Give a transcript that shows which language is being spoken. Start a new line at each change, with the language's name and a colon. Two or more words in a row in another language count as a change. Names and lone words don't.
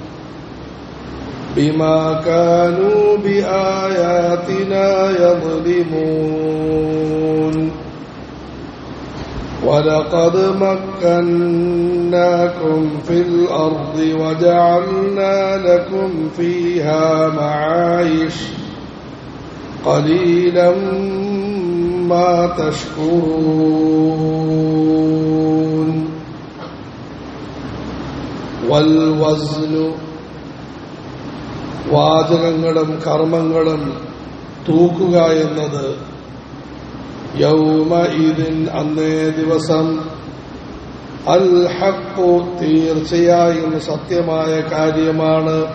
Arabic: بما كانوا بآياتنا يظلمون ولقد مكناكم في الأرض وجعلنا لكم فيها معايش قليلا ما تشكرون.
Malayalam: والوزن വാചകങ്ങളും കർമ്മങ്ങളും തൂക്കുക എന്നത് യൗമഇദിൻ അന്നേ ദിവസം
Arabic: الحق
Malayalam: തീർച്ചയായും സത്യമായ കാര്യമാണ്.